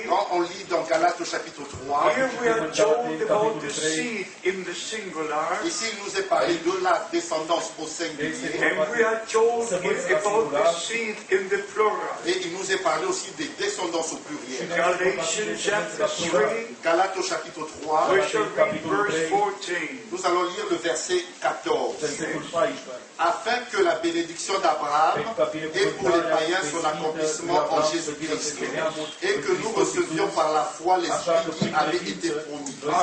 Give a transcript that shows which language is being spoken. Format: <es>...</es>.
<fr>Quand on lit dans Galates au chapitre 3,</fr> <en>here we are told about the seed in the singular,</en> <fr>ici il nous est parlé de la descendance au singulier,</fr> <en>and we are told about the seed in the plural.</en> <fr>et il nous est parlé aussi des descendances au pluriel.</fr> <en>Galatians chapter 3,</en> <fr>Galates au chapitre 3,</fr> <en>we shall read verse 14.</en> <fr>nous allons lire le verset 14. Afin que la bénédiction d'Abraham ait pour les païens son accomplissement en Jésus-Christ, et que nous recevions par la foi l'Esprit qui avait été promis.</fr>